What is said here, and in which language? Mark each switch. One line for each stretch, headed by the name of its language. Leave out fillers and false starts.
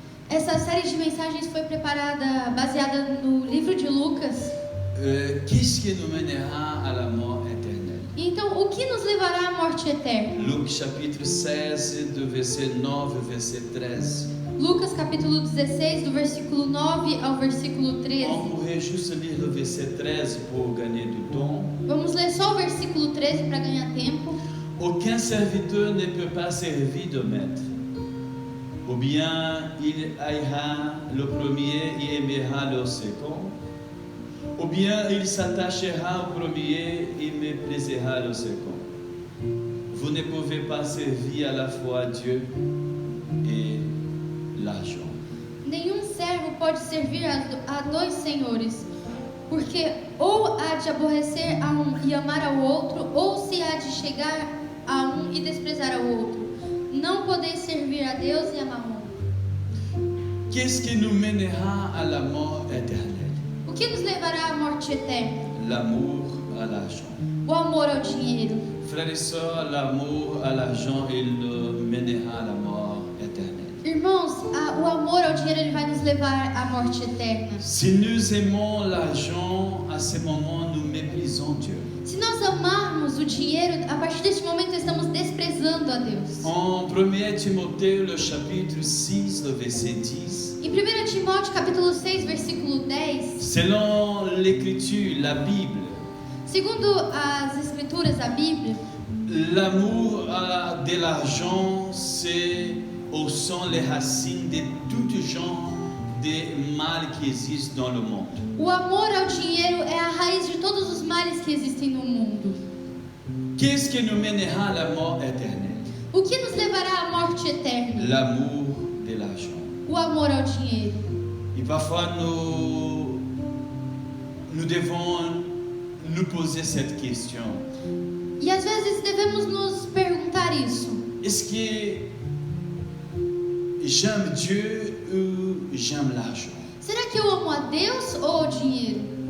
Portuguese: Essa série de mensagens foi preparada baseada no livro de Lucas.
French: Qu'est-ce qui nous mènera à la mort éternelle?
Portuguese: Então, o que nos levará à morte eterna?
French: Luc chapitre 16, du verset 9 au verset 13.
Portuguese: Lucas capítulo 16, do versículo 9 ao versículo 13.
French: On pourrait juste lire le verset 13 pour gagner du temps.
Portuguese: Vamos ler só o versículo 13 para ganhar tempo.
French: Aucun serviteur ne peut pas servir de maître. Ou bien il haïra le premier et aimera le second. Ou bien il s'attachera au premier et méprisera le second. Vous ne pouvez pas servir à la fois Dieu et l'argent.
Portuguese: Nenhum servo pode servir a dois senhores, porque ou há de aborrecer a um e amar ao outro, ou se há de chegar a um e desprezar ao outro. Não podeis servir a Deus e a Mamon.
French: Qu'est-ce qui nous mènera à la mort éternelle?
Portuguese: O que nos levará à morte eterna?
French: L'amour à l'argent.
Portuguese: O amor ao dinheiro.
French: Frères et sœurs, l'amour à l'argent, il nous mènera à la mort éternelle.
Portuguese: Irmãos, o amor ao dinheiro, ele vai nos levar à morte eterna.
French: Si nous aimons l'argent, à ce moment, nous méprisons Dieu.
Portuguese: Se nós amarmos o dinheiro, a partir deste momento estamos desprezando a Deus.
French: En 1 Timothée, le chapitre 6, le verset 10,
Portuguese: Em 1 Timóteo capítulo 6, versículo 10,
French: selon l'écriture, la Bible,
Portuguese: segundo as escrituras, a Bíblia,
French: l'amour de l'argent, sont les racines de tout genre de mal qui existent dans le monde.
Portuguese: o amor ao dinheiro é a raiz de todos os males que existem no mundo.
French: Qu'est-ce qui nous mènera à la mort éternelle?
Portuguese: O que nos levará à morte eterna?
French: L'amour de l'argent.
Portuguese: O amor ao dinheiro.
French: Et parfois, nous devons nous poser cette question.
Portuguese: E às vezes devemos nos perguntar isso.
French: Est-ce que j'aime Dieu ou j'aime l'argent?
Portuguese: Será que eu amo a Deus ou o dinheiro?